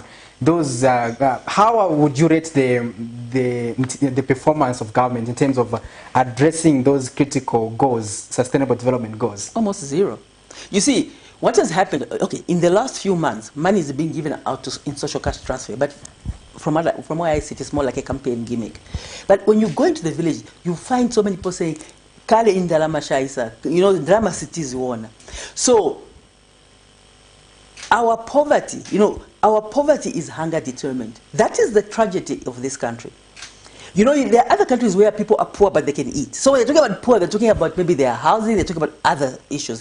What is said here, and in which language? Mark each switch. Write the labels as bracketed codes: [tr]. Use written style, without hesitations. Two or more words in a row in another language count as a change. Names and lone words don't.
[en] Those, how would you rate the performance of government in terms of addressing those critical goals, sustainable development goals? Almost zero. You see, what has happened, okay, in the last few months, money is being given out in social cash transfer, but from where I sit, it's more like a campaign gimmick. But when you go into the village, you find so many people saying, [bem] "Kale indalama shaisa," [en] you know, drama cities one. So our poverty, you know, our poverty is hunger determined. That is the tragedy of this country. You know, there are other countries where people are poor but they can eat. So when they're talking about poor, they're talking about maybe their housing, they're talking about other issues.